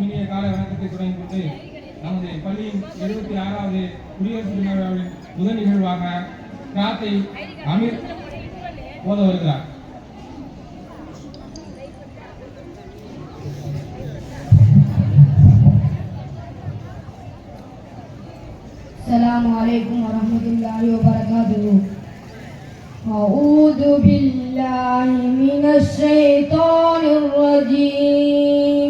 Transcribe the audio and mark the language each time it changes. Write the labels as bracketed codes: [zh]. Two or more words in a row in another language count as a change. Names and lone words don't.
[ta] கால வணக்கத்தை தொடங்கிக் கொண்டு நமது பள்ளியின் 76வது குடியரசு தின விழாவின் முதல் நிகழ்வாக கிராத்தை அமீர் ஓத வருகிறார். [ar] السلام عليكم ورحمة الله وبركاته. أعوذ بالله من الشيطان الرجيم.